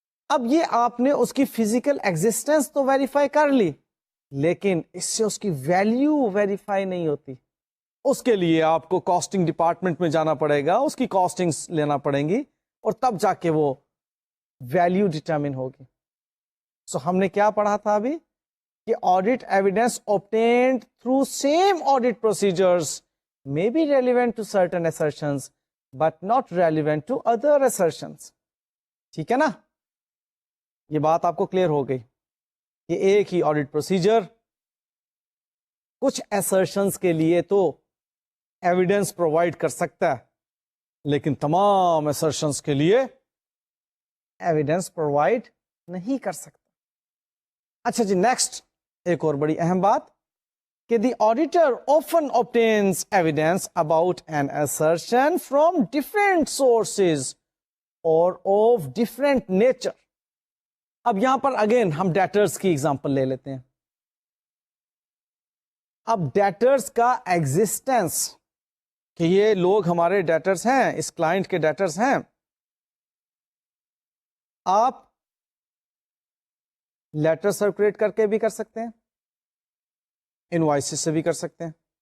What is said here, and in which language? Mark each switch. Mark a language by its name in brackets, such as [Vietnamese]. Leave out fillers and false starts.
[Urdu] اب یہ آپ نے اس کی فزیکل ایگزسٹنس تو ویریفائی کر لی، لیکن اس سے اس کی ویلیو ویریفائی نہیں ہوتی. اس کے لیے آپ کو کاسٹنگ ڈپارٹمنٹ میں جانا پڑے گا، اس کی کاسٹنگز لینا پڑیں گی، اور تب جا کے وہ ویلیو ڈٹرمن ہوگی. سو ہم نے کیا پڑھا تھا ابھی کہ [English] Audit evidence obtained through same audit procedures may be relevant to certain assertions but not relevant to other assertions. [Urdu] ٹھیک ہے نا, یہ بات آپ کو کلیئر ہو گئی کہ ایک ہی آڈٹ پروسیجر کچھ assertions کے لیے تو ایویڈینس پرووائڈ کر سکتا ہے لیکن تمام assertions کے لیے ایویڈینس پرووائڈ نہیں کر سکتا. اچھا جی, [English] next [Urdu] ایک اور بڑی اہم بات کہ [English] The auditor often obtains evidence about an assertion from different sources or of different nature. [Urdu] اب یہاں پر اگین ہم ڈیٹرز کی ایگزامپل لے لیتے ہیں. اب ڈیٹرز کا ایگزسٹنس کہ یہ لوگ ہمارے ڈیٹرز ہیں, اس کلائنٹ کے ڈیٹرز ہیں, آپ لیٹر سرکولیٹ کر کے بھی کر سکتے ہیں, انوائسز سے بھی کر سکتے ہیں.